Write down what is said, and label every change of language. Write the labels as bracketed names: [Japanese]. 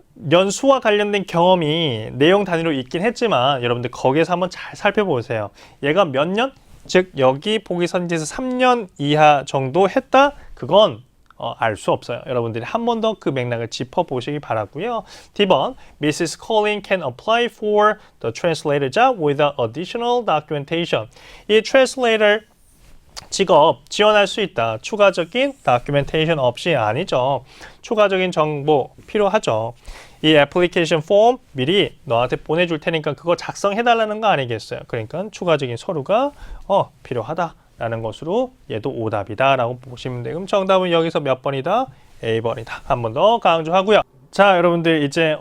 [Korean] 연수와 관련된 경험이 내용 단위로 있긴 했지만 여러분들 거기에서 한번 잘 살펴보세요. 얘가 몇 년? 즉 여기 보기 선지에서 3년 이하 정도 했다? 그건 알 수 없어요. 여러분들이 한 번 더 그 맥락을 짚어보시기 바라고요. D번, Mrs. [English] Collin can apply for the translator job without additional documentation. [Korean] 이 translator 직업 지원할 수 있다. 추가적인 documentation 없이 아니죠. 추가적인 정보 필요하죠. 이 애플리케이션 폼 미리 너한테 보내줄 테니까 그거 작성해달라는 거 아니겠어요. 그러니까 추가적인 서류가 필요하다라는 것으로 얘도 오답이다 라고 보시면 돼요. 그럼 정답은 여기서 몇 번이다? A번이다. 한 번 더 강조하고요. 자, 여러분들 이제